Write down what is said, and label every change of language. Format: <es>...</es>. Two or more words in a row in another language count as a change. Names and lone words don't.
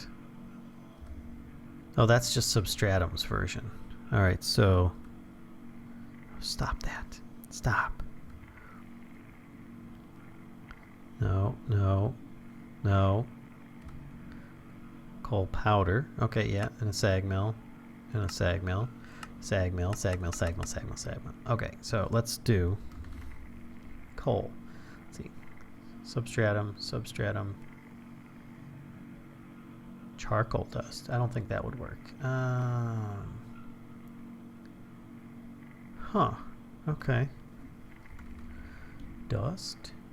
<en>Oh, that's just Substratum's version. Alright, so... Stop that. Stop. No, no, no. Coal powder. Okay, yeah, and a sag mill. And a sag mill. Sag mill, sag mill, sag mill, sag mill, sag mill. Okay, so let's do coal. Let's see. Substratum, substratum. Charcoal dust. I don't think that would work. Huh. Okay. Dust.</en>